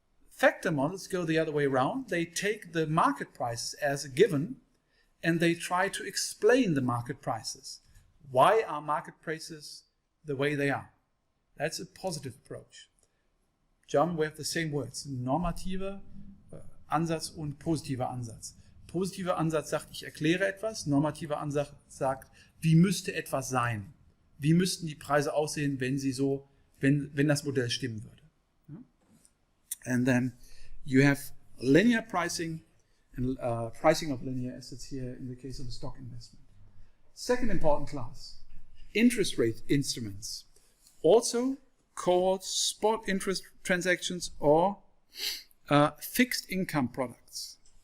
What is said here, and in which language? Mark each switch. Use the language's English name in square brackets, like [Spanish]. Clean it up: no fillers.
[English] Factor models go the other way around. They take the market prices as a given and they try to explain the market prices. Why are market prices the way they are? That's a positive approach. German, we have the same words. [German] Normativer Ansatz und positiver Ansatz. Positiver Ansatz sagt, ich erkläre etwas. Normativer Ansatz sagt, wie müsste etwas sein? Wie müssten die Preise aussehen, wenn sie so, wenn das Modell stimmen würde? [English] And then you have linear pricing and pricing of linear assets here in the case of a stock investment. Second important class, interest rate instruments, also called spot interest transactions or fixed income products.